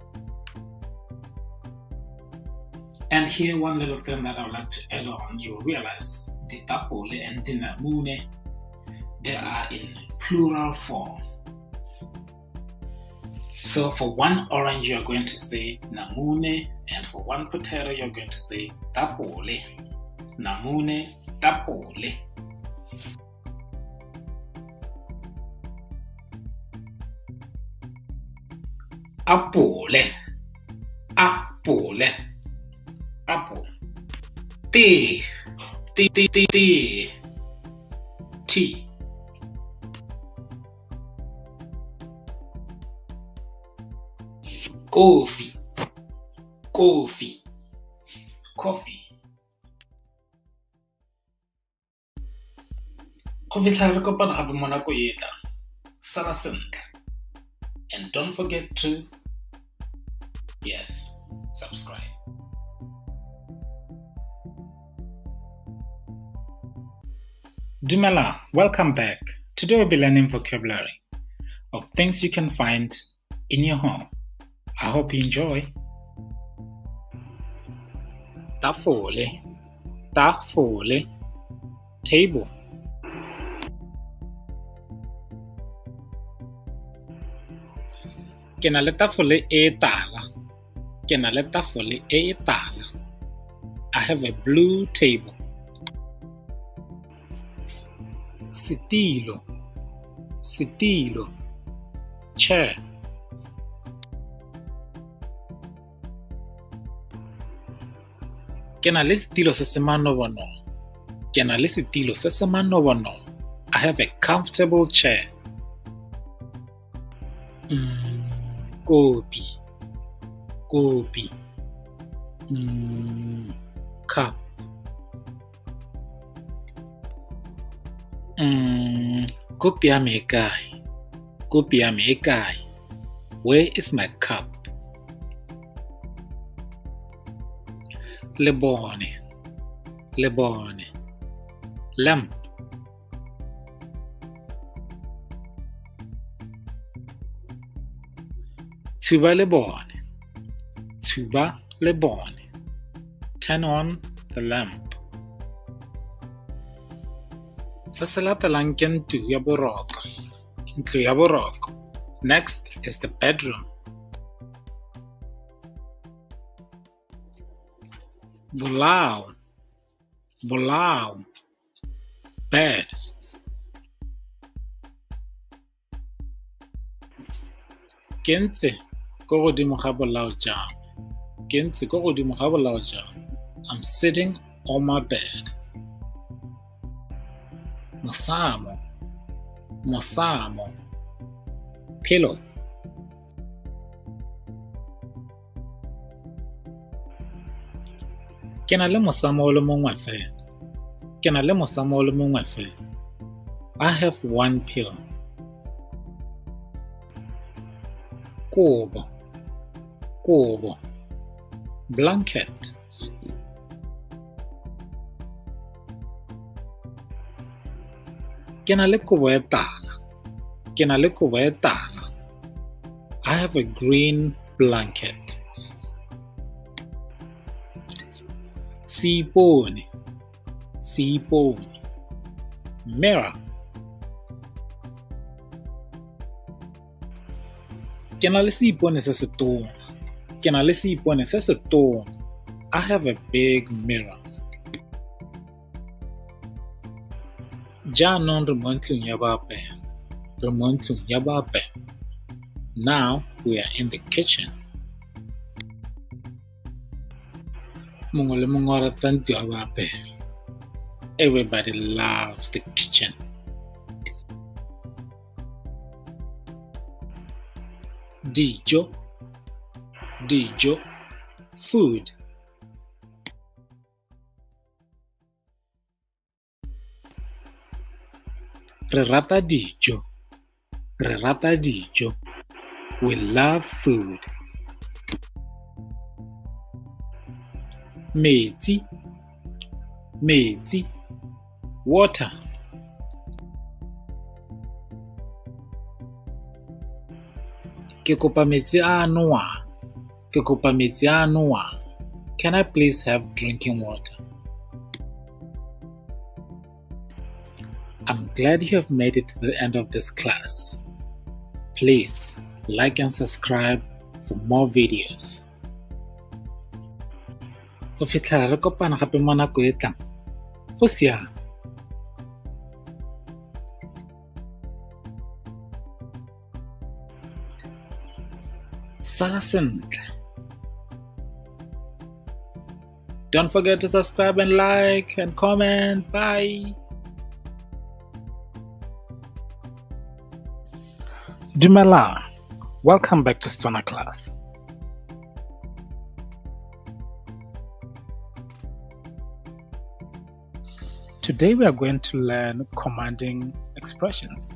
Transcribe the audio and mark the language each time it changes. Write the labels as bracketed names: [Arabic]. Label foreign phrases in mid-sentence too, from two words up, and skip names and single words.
[English] And here, one little thing that I would like to add on, you realize ditapole and dinamune, they are in plural form. So for one orange, you're going to say namune, and for one potato, you're going to say tapole. [Tswana] Namune, tapole. [English] Apple. Apple. Tea. Coffee. [Tswana] Go fitlha re kopana gape mo nako e tla. Sala sentle. [English] And don't forget to, subscribe. Dumela, welcome back. Today we'll be learning vocabulary of things you can find in your home. I hope you enjoy. [Tswana] Tafole, table. Ke na le tafole e tala. [English] I have a blue table. [Tswana] Setilo, chair. Ke na le setilo se se manobonobo. [English] I have a comfortable chair. [Tswana] Kopi. [English] Cup. [Tswana] Kopi ya me e kae? [English] Where is my cup? Lebone. Lamp. [Tswana] Tuba lebone. [English] Turn on the lamp. [Tswana] Se se latelang ke ntlo ya boroko. [English] Next is the bedroom. [Tswana] Bolao, bed. Ke ntse ko godimo ga bolao jang. [English] I'm sitting on my bed. [Tswana] Mosamo, pillow. Ke na le mosamo o le mongwe fela. [English] I have one pillow. Kobo, blanket. [Tswana] Ke na le kobo e tala. [English] I have a green blanket. [Tswana] Sipone, mirror. Ke na le seipone se se tona. [English] I have a big mirror. [Tswana] Jaanong re mo ntlong ya boapeho. Re mo ntlong ya boapeho. [English] Now we are in the kitchen. [Tswana] Mongwe le mongwe o rata ntlo ya boapeho. [English] Everybody loves the kitchen. [Tswana] Dijo, dijo, food. Re rata dijo. Re rata dijo. [English] We love food. [Tswana] Metsi, metsi, water. Ke kopa metsi a nowang. Ke kopa metsi a nowang. [English] Can I please have drinking water? I'm glad you have made it to the end of this class. Please like and subscribe for more videos. [Tswana] Go fitlhela re kopana gape mo nako e tlang. Go siame. Sala sentle. [English] Don't forget to subscribe and like and comment. Bye. [Tswana] Dumelang. [English] Welcome back to Stona Class. Today we are going to learn commanding expressions.